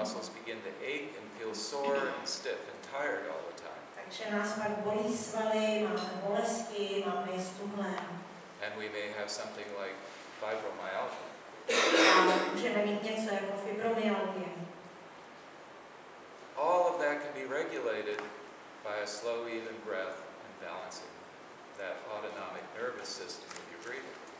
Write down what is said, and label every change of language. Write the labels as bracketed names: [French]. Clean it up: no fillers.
[English] muscles begin to ache and feel sore and stiff and tired all the time. [Czech] Takže nás pak bolí svaly, máme bolesti, máme stuhlé. [English] And we may have something like fibromyalgia. [Czech] A můžeme mít něco jako fibromyalgie. [English] All of that can be regulated by a slow, even breath and balancing that autonomic nervous system with your breathing.